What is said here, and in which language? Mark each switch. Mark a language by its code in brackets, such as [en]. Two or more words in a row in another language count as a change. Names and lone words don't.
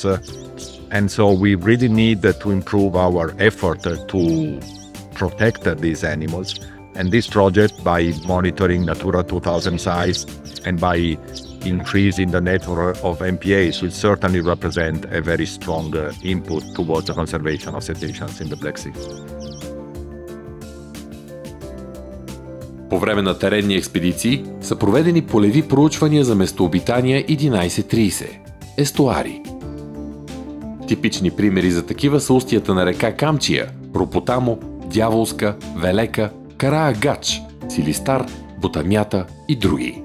[en] And so we really need to improve our effort to protect these animals. And this project, by monitoring Natura 2000 sites and by increasing the network of MPAs, will certainly represent a very strong input towards the conservation of cetaceans in the Black Sea. [bg] По време на теренни експедиции са проведени полеви проучвания за местообитания 1130 – естуари. Типични примери за такива са устията на река Камчия, Ропотамо, Дяволска, Велека, Караагач, Силистар, Ботамята и други.